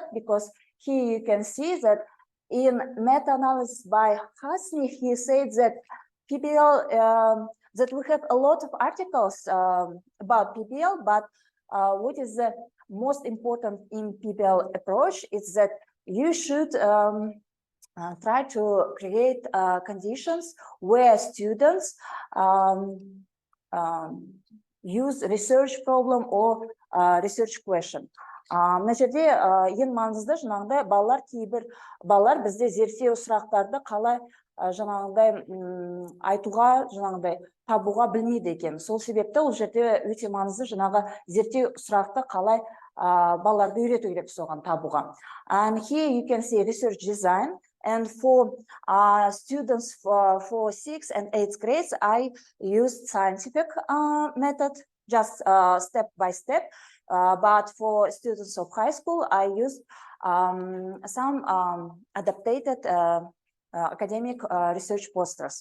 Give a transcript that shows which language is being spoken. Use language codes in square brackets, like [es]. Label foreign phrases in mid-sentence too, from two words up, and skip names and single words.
[en] Because here you can see that in meta-analysis by Hasni, he said that PBL, that we have a lot of articles about PBL, but what is the most important in PBL approach is that you should try to create conditions where students use research problem or research question. [kk] Мына жерде ең маңызды жаңағыдай балалар бізде зерттеу сұрақтарды қалай жаңағыдай айтуға, жаңағыдай табуға білмейді екен. Сол себепті ол жерде өте маңызды жаңағы зерттеу сұрақты қалай балаларды үйрету керек соған табуға. [en] And here you can see research design. And for students for 6th and 8th grades, I used scientific method, just step by step. But for students of high school, I used some adapted academic research posters.